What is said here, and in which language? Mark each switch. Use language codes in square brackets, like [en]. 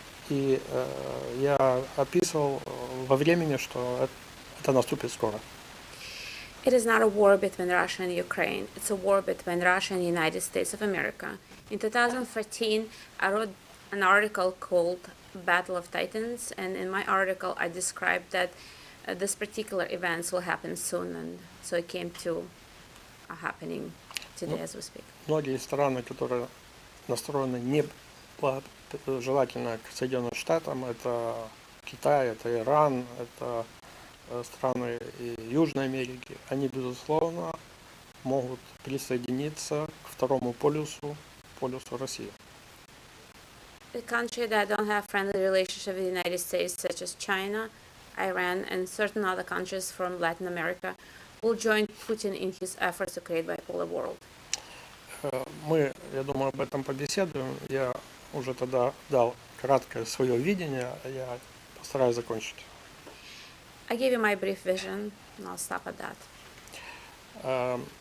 [ru] И я описывал во времени, что это наступит скоро. [en] It is not a war between Russia and Ukraine. It's a war between Russia and the United States of America. In 2014, I wrote an article called Battle of Titans, and in my article I described that this particular events will happen soon, and so it came to happening today as we speak. [ru] Многие страны, которые настроены не желательно к Соединенным Штатам, это Китай, это Иран, это страны и Южной Америки, они, безусловно, могут присоединиться к второму полюсу России. [en] The country that don't have friendly relationship with the United States, such as China, Iran, and certain other countries from Latin America, will join Putin in his efforts to create bipolar world. [ru] Мы, я думаю, об этом побеседуем. Я уже тогда дал краткое свое видение, я постараюсь закончить. [en] I gave you my brief vision, and I'll stop at that.